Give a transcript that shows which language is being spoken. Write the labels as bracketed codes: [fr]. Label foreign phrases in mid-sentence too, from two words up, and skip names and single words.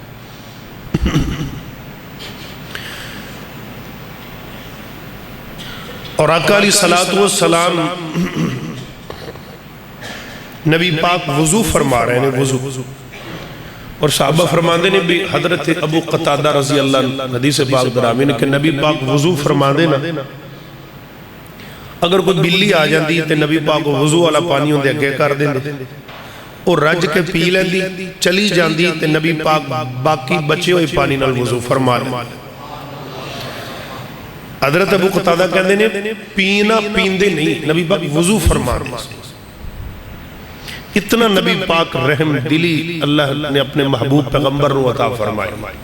[pa] اور آقا [ar] علیہ السلام [pa] نبی پاک وضو فرما رہے ہیں، وضو، اور صحابہ فرماندے نے بھی حضرت ابو قتادہ [ar] رضی اللہ عنہ [pa] حدیث پاک درامی نے کہ نبی پاک وضو فرماندے نا، اگر کوئی بلی آ جاندی تے نبی پاک وضو والا پانی اندے اگے کر دیں اور رج کے پی لیندی، چلی جاندی تے نبی پاک باقی بچے ہوئے پانی نال وضو فرما لیں۔ حضرت ابو قتادہ کہندے نے پینا پیندے نہیں، نبی پاک وضو فرما رہے۔ اتنا نبی پاک رحم دلی اللہ نے اپنے محبوب پیغمبر نو عطا فرمائے۔